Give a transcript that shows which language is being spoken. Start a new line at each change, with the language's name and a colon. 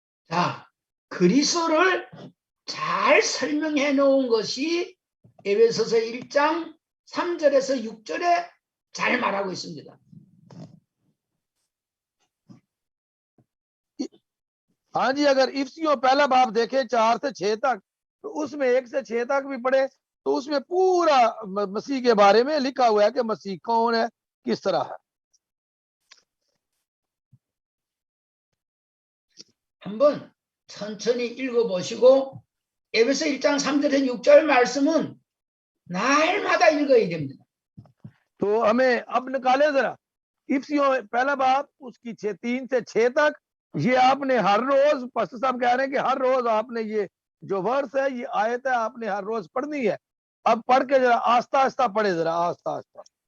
Korean: 자, 그리스도를 잘 설명해 놓은 것이 에베소서 1장 3절에서 6절에 잘 말하고 있습니다.
Hindi: हाँ जी, अगर इफ्सियों पहला बाब देखें 4 से 6 तक, तो उसमें 1 से 6 तक भी पढ़े तो उसमें पूरा मसीह के बारे में लिखा हुआ है कि मसीह कौन है, किस तरह है।
Korean: 한번 천천히 읽어보시고 에베소 1장 3절에서 6절 말씀은 날마다 읽어야 됩니다.
Hindi: तो हमें अब निकाले जरा इफ्सियों पहला बाब उसकी 3 से 6 तक, ये आपने हर रोज, पास्टर साहब कह रहे हैं कि हर रोज आपने ये जो वर्स है, ये आयत है, आपने हर रोज पढ़नी है। अब पढ़ के जरा आस्ता आस्ता पढ़े, जरा आस्ता आस्ता।